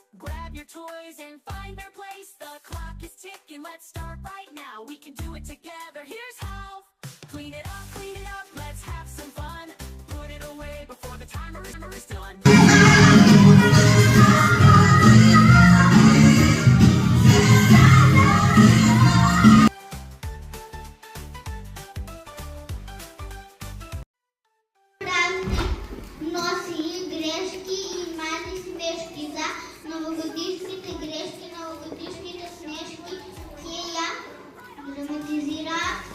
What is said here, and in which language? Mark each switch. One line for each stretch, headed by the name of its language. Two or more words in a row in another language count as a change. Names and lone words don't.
English: Grab your toys and find their place. The clock is ticking. Let's start right now. We can do it together. Here's how. Clean it up, let's have some fun. Put it away before the timer is done.
Macedonian: Носи грешки и мали смешки за новогодишните грешки, новогодишните смешки ќе ја драматизираат